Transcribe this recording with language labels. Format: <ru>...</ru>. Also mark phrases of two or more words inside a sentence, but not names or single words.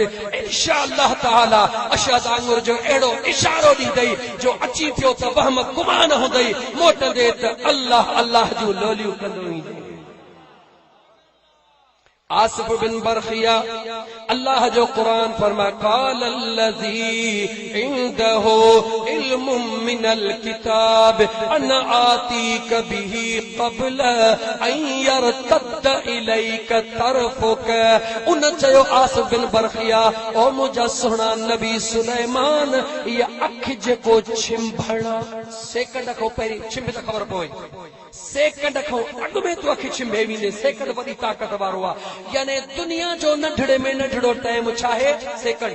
<ar>إن شاء الله تعالى</ar> <sd>अशद आंगुर जो अहिड़ो इशारो ॾींदई जो अची पियो त वहम गुमान हूंदई, मोटंदे त अल्लाह अल्लाह जूं लोलियूं कंदो ईंदो। आसिफ बिन बरखिया अल्लाह जो कुरान फरमा</sd> <ar>قال الذي عنده علم من الكتاب أنا آتيك به قبل أن يرتد إليك طرفك.</ar> <sd>उन चयो आसिफ बिन बरखिया ओ मुंहिंजा सुहिणा नबी सुलेमान इहा अखि जेको छिंभणा सेकंड खां पहिरीं छिंभ त ख़बर पवे सेकंड खां अॻु में तूं अखि छिंभे वेंदे सेकंड वॾी ताक़त वारो आहे। यानी दुनिया जो नंढड़े में नंढड़ो टाइम छा आहे सेकंड।</sd>